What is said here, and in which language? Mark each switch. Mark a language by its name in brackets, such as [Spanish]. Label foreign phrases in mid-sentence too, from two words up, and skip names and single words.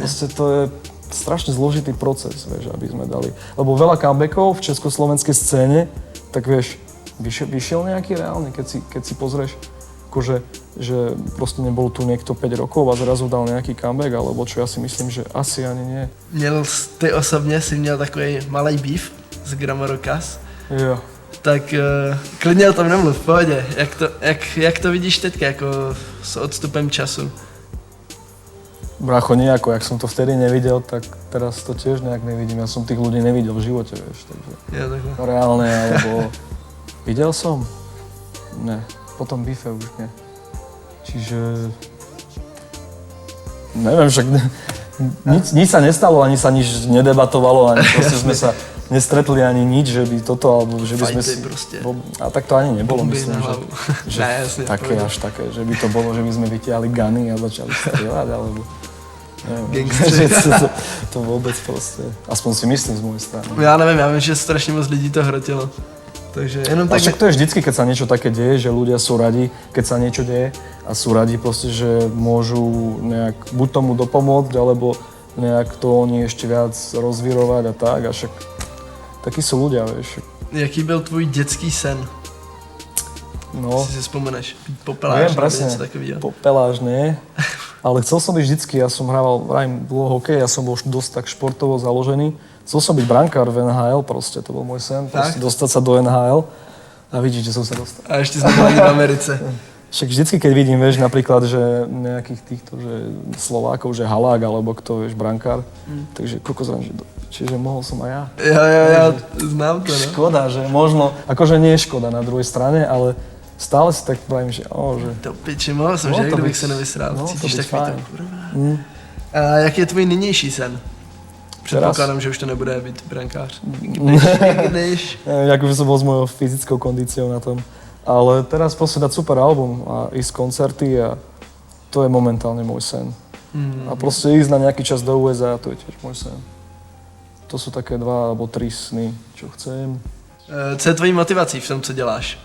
[Slovak] Proste to je strašne zložitý proces, vieš, aby sme dali. Lebo veľa comebackov v československej scéne, tak vieš, vyšiel nejaký reálny, keď si pozrieš, akože, že proste nebol tu niekto 5 rokov a zrazu dal nejaký comeback, alebo čo ja si myslím, že asi ani nie. [Czech] Ty osobně si měl takový malý beef s Grammarokas. Jo. Tak klidně o tom nemluv, v pohodě. Jak to vidíš teďka, jako s odstupem času? [Slovak] Bracho, nejako, jak som to vtedy nevidel, tak teraz to tiež nejak nevidím. Ja som tých ľudí nevidel v živote, vieš, takže [Czech] Jo, takhle. [Slovak] reálne, alebo videl som? Ne, potom bife už nie. Čiže neviem, však nič sa nestalo, ani sa nič nedebatovalo, ani proste sme sa nestretli ani nič, že by toto, alebo že by sme si... Proste. A tak to ani nebolo, Bomby myslím, na hlavu. že Ne, jasne, také, povedal. až také, že by to bolo, že by sme vytiahli guny a začali strieľať, alebo... Neviem, Gangsteri. že to vôbec proste, aspoň si myslím z mojej strany. [Czech] Já nevím, já vím, že strašně moc lidí to hrotilo. Takže jenom [Slovak] A tak... však to je vždycky, keď sa niečo také deje, že ľudia sú radi, keď sa niečo deje a sú radi proste, že môžu nejak buď tomu dopomôcť, alebo nejak to oni ešte viac rozvírovať a tak. A však takí sú ľudia, vieš. [Czech] Jaký byl tvůj dětský sen? No, Si vzpomeneš? Být [Slovak] viem [Czech] popelář nebo [Slovak] presne, [Czech] něco takového? [Slovak] popeláž nie, ale chcel som byť vždycky, ja som hrával dlho hokej, ja som bol dosť tak športovo založený. Chcel som byť brankár v NHL proste, to bol môj sen, proste dostať sa do NHL a vidíš, že som sa dostal. [Czech] A ještě jsme byli v Americe. [Slovak] Však vždycky, keď vidím, vieš, napríklad, že nejakých týchto, že Slovákov, že Halák, alebo kto, vieš, brankár, takže kokos, čiže mohol som aj ja. [Czech] Jo, znám to, no. [Slovak] Škoda, že možno, akože nie je škoda na druhej strane, ale stále si tak pravím, že že... [Czech] To piči, mohl jsem, No, že? to Kdybych by- se nevysral. no, to Cítíš by takový fajn. to, kurva. A jak je tvůj nynější sen? Předpokládám, že už to nebude být brankář. Když... [Slovak] Jak už som bol s mojou fyzickou kondíciou na tom. Ale teraz proste dať super album a ísť koncerty a to je momentálne môj sen. A proste ísť na nejaký čas do USA, to je tiež môj sen. To sú také 2 alebo 3 sny, čo chcem. [Czech] Co je tvojí motivací v tom, co děláš?